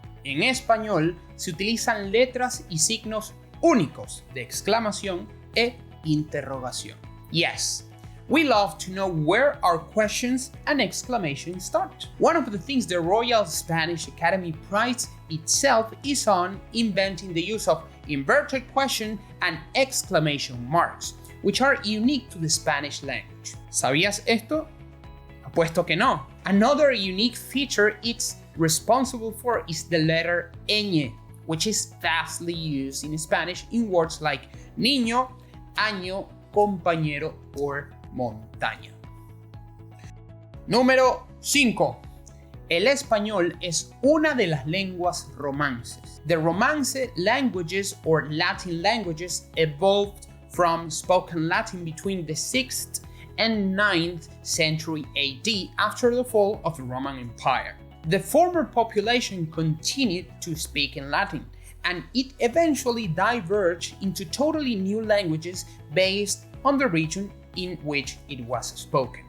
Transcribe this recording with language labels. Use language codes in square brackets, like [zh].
[es] En español se utilizan letras y signos únicos de exclamación e interrogación. [en] Yes, we love to know where our questions and exclamations start. One of the things the Royal Spanish Academy prides itself is on inventing the use of inverted question and exclamation marks, which are unique to the Spanish language. [es] ¿Sabías esto? Apuesto que no. [en] Another unique feature it's responsible for is the letter ñ, which is vastly used in Spanish in words like niño, año, compañero, or montaña. [es] Número 5. El español es una de las lenguas romances. [en] The Romance languages, or Latin languages, evolved from spoken Latin between the 6th and 9th century AD after the fall of the Roman Empire. The former population continued to speak in Latin, and it eventually diverged into totally new languages based on the region in which it was spoken.